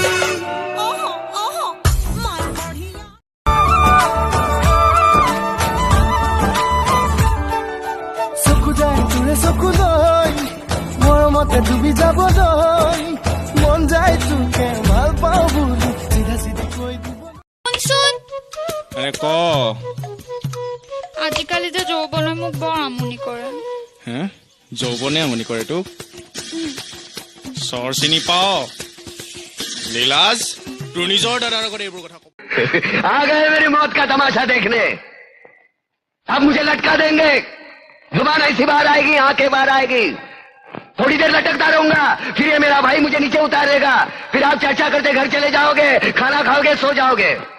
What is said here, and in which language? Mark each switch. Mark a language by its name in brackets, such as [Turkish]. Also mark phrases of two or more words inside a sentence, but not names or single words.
[Assamese] চকু যায় তোৰে চকু লৈ মৰমতে ডুবি যাবলৈ মন যায় তোকে ভাল পাওঁ বুলি চিধা চিধি কৈ দিবলৈ ক আজিকালি যে যৌৱনে মোক বৰ আমনি কৰে হে যৌৱনে আমনি কৰে তোক চৰ চিনি পাও লীলাজ তোৰ নিজৰ দাদাৰ আগত এইবোৰ কথা কব [Hindi] आ गए मेरी मौत का तमाशा देखने अब मुझे लटका देंगे जुबान ऐसी बाहर आएगी आंखें बाहर आएगी थोड़ी देर लटकता रहूंगा फिर ये मेरा भाई मुझे नीचे उतारेगा फिर आप चर्चा करते घर चले जाओगे खाना खाओगे सो जाओगे